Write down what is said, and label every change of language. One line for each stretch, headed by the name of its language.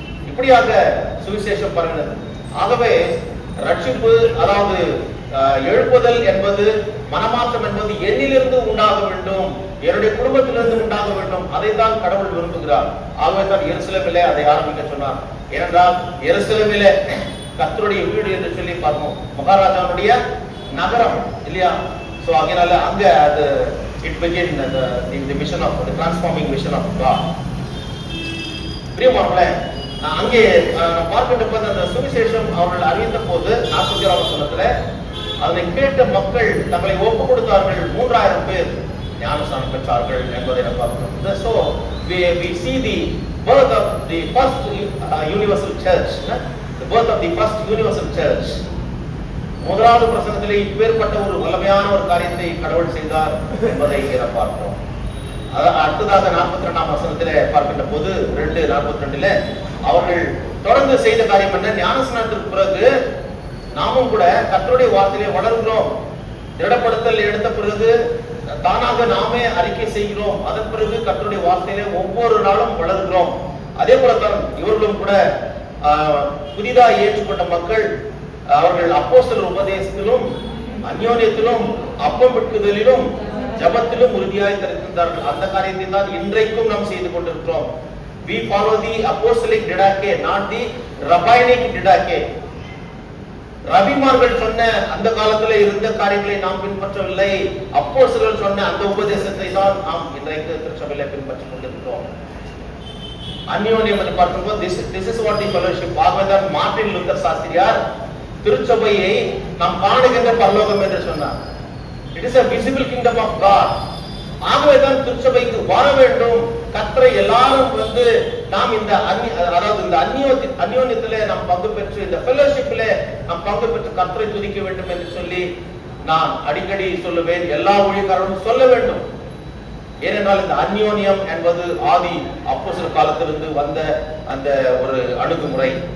Tamil: இப்படியாக சுவிசேஷம் பரவினது. ஆகவே ரட்சிப்பு, அதாவது எழுப்புதல் என்பது, மனமாற்றம் என்பது என்னிலிருந்து உண்டாக வேண்டும், என்னுடைய குடும்பத்திலிருந்து உண்டாக வேண்டும். அதைத்தான் கடவுள் விரும்புகிறார். ஆகவே தான் எருசலேமிலே அதை ஆரம்பிக்க சொன்னார். ஏனென்றால் எருசலேமிலே கர்த்தருடைய வீடு என்று சொல்லி பார்ப்போம், மகாராஜாவுடைய நகரம் இல்லையா?
English: so
Tamil: அதனால அங்க அது
English: It begin the mission of the transforming mission of God.
Tamil: பிரியமானவர்களே, அங்கே பார்க்கின்ற போது அந்த சுவிசேஷம் அவர்கள் அறிவித்த போது 41ஆம் வசனத்துல அதை கேட்ட மக்கள் தங்களை ஒப்பு கொடுத்தார்கள். 3000 பேர் ஞானஸ்நானம் பெற்றார்கள் என்பதை நாம் பார்க்கிறோம்.
English: So we see the birth of the first universal church, the birth of the first universal church.
Tamil: முதலாவது பிரசங்கத்திலே இப்பேற்பட்ட ஒரு வல்லமையான ஒரு காரியத்தை கடவுள் செய்தார் என்பதை இங்கே பார்க்கிறோம். அடுத்ததாக 42ஆம் வசனத்திலே பார்க்கின்ற போது 2:42 அவர்கள் தொடர்ந்து செய்த காரியம் என்ன? ஞானஸ்நானத்திற்கு பிறகு நாமும் கூட கர்த்தருடைய வார்த்தையிலே வளர்கிறோம். திடப்படுத்தல் எடுத்த பிறகு தானாக நாமே அறிக்கை செய்கிறோம். அதன் பிறகு கர்த்தருடைய வார்த்தையிலே ஒவ்வொரு நாளும் வளர்கிறோம். அதே போலத்தான் இவர்களும் கூட புதிதாக ஏற்றுக்கொண்ட மக்கள் அவர்கள் அப்போஸ்தலர் உபதேசத்திலும் அந்யோன்யத்திலும் அப்பம் வெட்டுதலிலும் ஜபத்திலும் உறுதியாய் தெரிந்தார்கள். அந்த காரியத்தை தான் இன்றைக்கும் நாம் செய்து கொண்டிருக்கிறோம்.
English: We follow the apostolic didache, not the rabbinic didache.
Tamil: ரபிமார்கள் சொன்ன அந்த காலத்துல இருந்த காரியங்களை நாம் பின்பற்றவில்லை. அப்போஸ்தலர்கள் சொன்ன அந்த உபதேசத்தை தான் நாம் இன்றைக்கு திருச்சபையில பின்பற்றிக் கொண்டிருக்கிறோம். அந்யோன்யம் என்று பார்க்கும்போது
English: this is what the fellowship.
Tamil: ஆகவேதான் மார்ட்டின் லூத்தர் சாஸ்திரியார் திருச்சபையை நாம் காணுகின்ற பரலோகம் என்று சொன்னார்.
English: It is a visible kingdom of God.
Tamil: ஆகவேதான் திருச்சபைக்கு வர வேண்டும். கர்த்தரை எல்லாரும் வந்து நாம் இந்த அதாவது இந்த அந்யோன்யத்திலே நாம் பங்கு பெற்று, இந்த ஃபெலோஷிப்பிலே நாம் பங்கு பெற்று கர்த்தரை துதிக்க வேண்டும் என்று சொல்லி நான் அடிக்கடி சொல்லுவேன். எல்லா ஊழியக்காரரும் சொல்ல வேண்டும். ஏனென்றால் இந்த அந்யோன்யம் என்பது ஆதி அப்போஸ்தலர் காலத்திலிருந்து வந்த அந்த ஒரு அணுகுமுறை.